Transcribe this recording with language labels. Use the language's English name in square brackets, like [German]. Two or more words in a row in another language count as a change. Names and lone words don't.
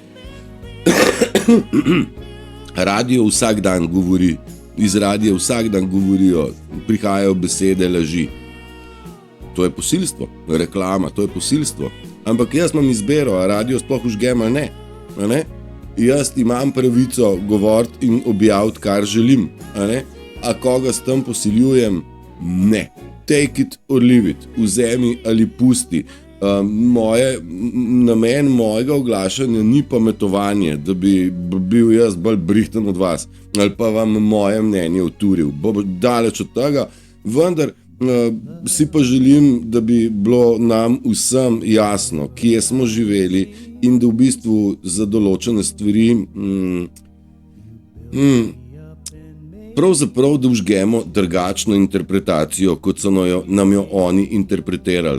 [Slovenian] Radio vsak dan govori, iz radia vsak dan govorijo, prihajajo besede laži. To je posilstvo, reklama, to je posilstvo. Ampak jaz imam izbiro, a radio sploh užgem ali ne. A ne? Jaz imam pravico govoriti in objaviti, kar želim. A koga s tem posiljujem? Ne. [English] Take it or leave it. [Slovenian] Vzemi ali pusti. Namen mojega oglašanja ni pametovanje, da bi bil jaz bolj brihten od vas ali pa vam moje mnenje uturil. Bo daleč od tega, vendar si pa želim, da bi bilo nam vsem jasno, kje smo živeli in da v bistvu za določene stvari pravzaprav da vžgemo drugačno interpretacijo, kot so nam jo oni interpretirali.